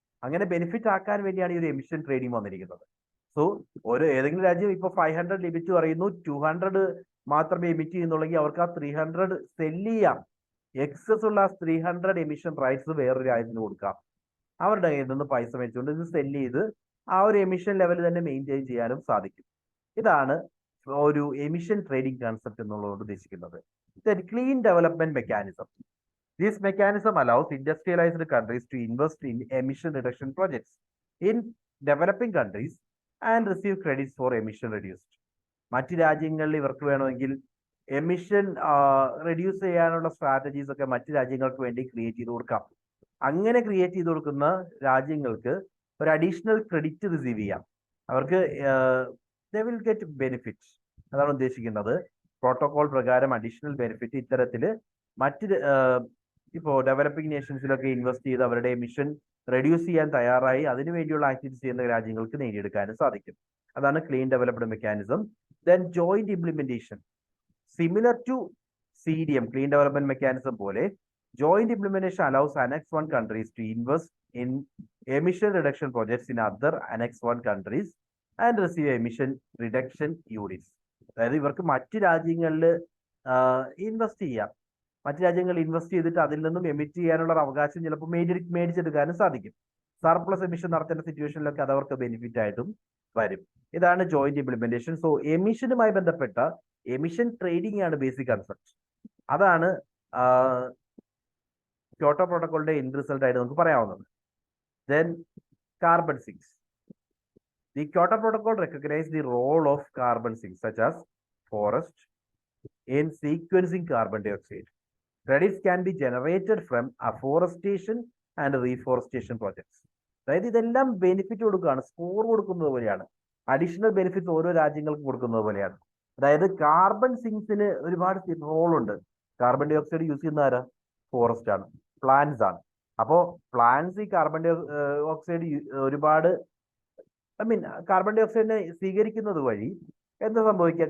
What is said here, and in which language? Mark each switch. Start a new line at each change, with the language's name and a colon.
Malayalam: അങ്ങനെ ബെനിഫിറ്റ് ആക്കാൻ വേണ്ടിയാണ് ഈ ഒരു എമിഷൻ ട്രേഡിംഗ് വന്നിരിക്കുന്നത്. സോ ഏതെങ്കിലും രാജ്യം ഇപ്പൊ 500 ലിമിറ്റ് പറയുന്നു, 200 മാത്രമേ എമിറ്റ് ചെയ്യുന്നുള്ളെങ്കിൽ അവർക്ക് ആ 300 സെല്ല് ചെയ്യാം. എക്സസ് ഉള്ള 300 എമിഷൻ റൈറ്റ്സ് വേറൊരു രാജ്യത്തിന് കൊടുക്കാം. അവരുടെ കയ്യിൽ നിന്ന് പൈസ വെച്ചുകൊണ്ട് ഇത് സെല്ല് ചെയ്ത് ആ ഒരു എമിഷൻ ലെവൽ തന്നെ മെയിൻറ്റെയിൻ ചെയ്യാനും സാധിക്കും. ഇതാണ് ഒരു എമിഷൻ ട്രേഡിംഗ് കൺസെപ്റ്റ് എന്നുള്ളതുകൊണ്ട് ഉദ്ദേശിക്കുന്നത്. Clean development mechanism.
English: This mechanism allows industrialized countries to invest in emission reduction projects in developing countries and receive credits for emission reduced.
Malayalam: മറ്റ് രാജ്യങ്ങളിൽ ഇവർക്ക് വേണമെങ്കിൽ എമിഷൻ റെഡ്യൂസ് ചെയ്യാനുള്ള സ്ട്രാറ്റജീസ് ഒക്കെ മറ്റ് രാജ്യങ്ങൾക്ക് വേണ്ടി ക്രിയേറ്റ് ചെയ്ത് കൊടുക്കാം. അങ്ങനെ ക്രിയേറ്റ് ചെയ്ത് കൊടുക്കുന്ന രാജ്യങ്ങൾക്ക് ഒരു അഡീഷണൽ ക്രെഡിറ്റ് റിസീവ് ചെയ്യാം. അവർക്ക്
English: they will get benefits.
Malayalam: അതാണ് ഉദ്ദേശിക്കുന്നത്. പ്രോട്ടോകോൾ പ്രകാരം അഡീഷണൽ ബെനിഫിറ്റ് ഇത്തരത്തിൽ മറ്റ് ഇപ്പോ ഡെവലപ്പിംഗ് നേഷൻസിലൊക്കെ ഇൻവെസ്റ്റ് ചെയ്ത് അവരുടെ എമിഷൻ റെഡ്യൂസ് ചെയ്യാൻ തയ്യാറായി അതിനു വേണ്ടിയുള്ള ആക്ടിവിറ്റീസ് ചെയ്യുന്ന രാജ്യങ്ങൾക്ക് നേടിയെടുക്കാനും സാധിക്കും. അതാണ് clean developed mechanism.
English: Then joint implementation. Similar to CDM,
Malayalam: clean development mechanism പോലെ
English: joint implementation allows Annex 1 countries to invest in emission reduction projects in other Annex 1 countries and receive emission reduction units.
Malayalam: അതായത് ഇവർക്ക് മറ്റ് രാജ്യങ്ങളിൽ invest ചെയ്യാം. മറ്റ് രാജ്യങ്ങളിൽ invest ചെയ്തിട്ട് അതിൽ നിന്നും എമിറ്റ് ചെയ്യാനുള്ള അവകാശം ചിലപ്പോൾ മേടിച്ചെടുക്കാനും സാധിക്കും. സർപ്ലസ് എമിഷൻ നടത്തേണ്ട സിറ്റുവേഷനിലൊക്കെ അത് അവർക്ക് ബെനിഫിറ്റ് ആയിട്ടും വരും. ഇതാണ് ജോയിന്റ് ഇംപ്ലിമെന്റേഷൻ. സോ എമിഷനുമായി ബന്ധപ്പെട്ട എമിഷൻ ട്രേഡിംഗ് ആണ് ബേസിക് കൺസെപ്റ്റ്. അതാണ് ക്യോട്ടോ പ്രോട്ടോക്കോളിന്റെ എൻഡ് റിസൾട്ട് ആയിട്ട് നമുക്ക് പറയാവുന്നത്.
English: Then carbon sinks. The Kyoto Protocol recognizes the role of carbon sinks such as forest in sequencing carbon dioxide. Credits can be generated from afforestation and reforestation projects.
Malayalam: അതായത് ഇതെല്ലാം benefit കൊടുക്കുകയാണ്, score കൊടുക്കുന്നത് പോലെയാണ്, additional benefit ഓരോ രാജ്യങ്ങൾക്കും കൊടുക്കുന്നത് പോലെയാണ്. അതായത് കാർബൺ സിങ്സിന് ഒരുപാട് റോളുണ്ട്. കാർബൺ ഡൈ ഓക്സൈഡ് യൂസ് ചെയ്യുന്ന ആരാ? ഫോറസ്റ്റ് ആണ്, പ്ലാന്റ്സ് ആണ്. അപ്പോ പ്ലാന്റ്സ് ഈ കാർബൺ ഡൈ ഓക്സൈഡ് ഒരുപാട് കാർബൺ ഡൈ ഓക്സൈഡിനെ സ്വീകരിക്കുന്നത് വഴി എന്താ സംഭവിക്കുക?